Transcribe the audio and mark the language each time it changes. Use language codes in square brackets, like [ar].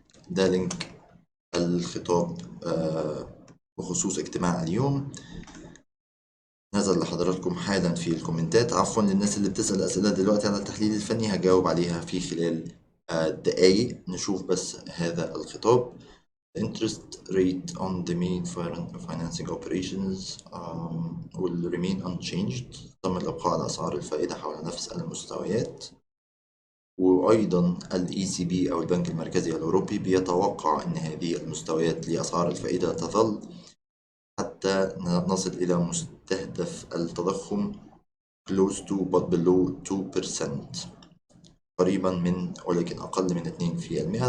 [ar] ده لينك الخطاب بخصوص اجتماع اليوم، نزل لحضراتكم حالا في الكومنتات. عفوا للناس اللي بتسأل أسئلة دلوقتي على التحليل الفني، هجاوب عليها في خلال دقايق. نشوف بس هذا الخطاب. [en] interest rate on the main financing operations will remain unchanged. [ar] تم الإبقاء على أسعار الفائدة حول نفس المستويات. وأيضا ال ECB أو البنك المركزي الأوروبي بيتوقع أن هذه المستويات لأسعار الفائدة تظل حتى نصل إلى مستهدف التضخم [en] close to but below 2%، [ar] قريبا من ولكن أقل من 2%.